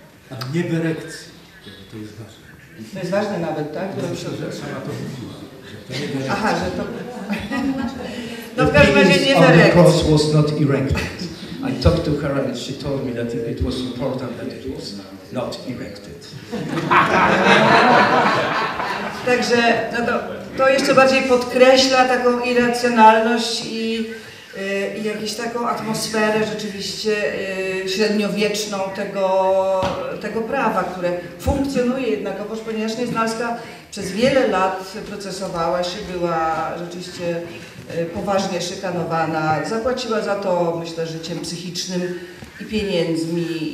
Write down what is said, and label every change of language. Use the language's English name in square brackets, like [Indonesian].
[Polish] Ale nie w erekcji, to jest ważne. To jest ważne nawet, tak? Sama to mówiła, że to nie w erekcji. Aha, że to... No w każdym razie nie w erekcji. [English] The cross was not erected. I talked to her and she told me that it was important that it was not erected. [Polish] Także no to jeszcze bardziej podkreśla taką irracjonalność i jakąś taką atmosferę rzeczywiście średniowieczną tego prawa, które funkcjonuje jednakowoż, ponieważ Nieznalska przez wiele lat procesowała się, była rzeczywiście poważnie szykanowana, zapłaciła za to, myślę, życiem psychicznym i pieniędzmi